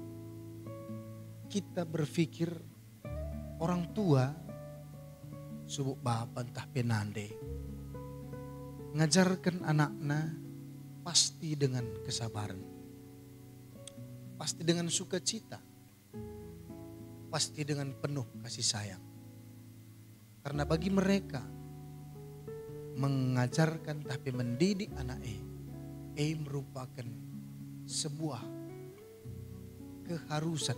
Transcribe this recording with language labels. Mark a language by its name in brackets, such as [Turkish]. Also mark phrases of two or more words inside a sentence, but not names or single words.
[Indonesian] kita berpikir orang tua, subuk bapa entah penande, ngajarkan anaknya pasti dengan kesabaran, pasti dengan sukacita, pasti dengan penuh kasih sayang. Karena bagi mereka mengajarkan tapi mendidik anak merupakan sebuah keharusan.